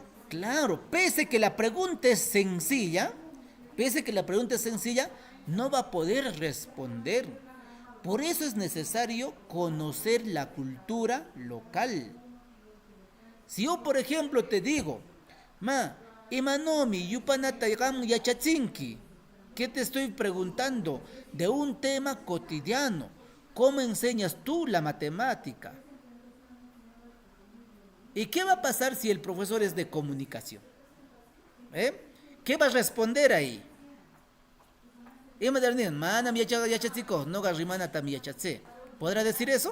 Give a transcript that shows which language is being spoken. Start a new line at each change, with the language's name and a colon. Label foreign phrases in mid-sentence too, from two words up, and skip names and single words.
Spanish: claro, pese que la pregunta es sencilla, pese que la pregunta es sencilla, no va a poder responder. Por eso es necesario conocer la cultura local. Si yo, por ejemplo, te digo,
Quechua: ma, imanomi yupanataygam yachatzinki,
Spanish: ¿qué te estoy preguntando? De un tema cotidiano. ¿Cómo enseñas tú la matemática? ¿Y qué va a pasar si el profesor es de comunicación? ¿Qué va a responder ahí? ¿Podrá decir eso?